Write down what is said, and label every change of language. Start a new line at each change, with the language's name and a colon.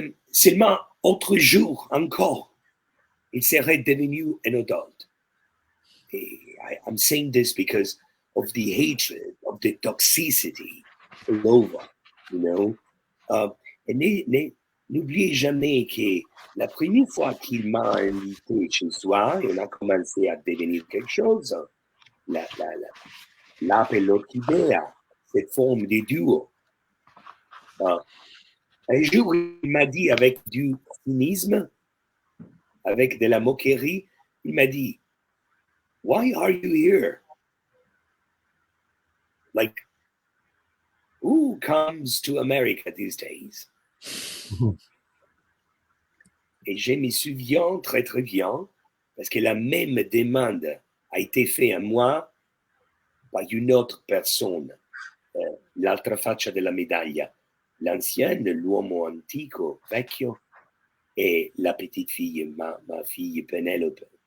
French: Seulement autre jour encore, il serait devenu un adulte.
English: I'm saying this because of the hatred, of the toxicity all over, you know.
French: Et n'oubliez jamais que la première fois qu'il m'a invité chez soi, et on a commencé à devenir quelque chose, l'ape et l'orchidée, cette forme de duo. Un jour, il m'a dit avec du cynisme, avec de la moquerie, il m'a dit,
English: why are you here? Like, who comes to America these days?
French: Et je me souviens très très bien, parce que la même demande a été faite à moi par une autre personne,
Italian: l'altra faccia della medaglia,
French: l'ancienne,
Italian: l'uomo antico, vecchio,
French: et la petite fille, ma fille Penelope,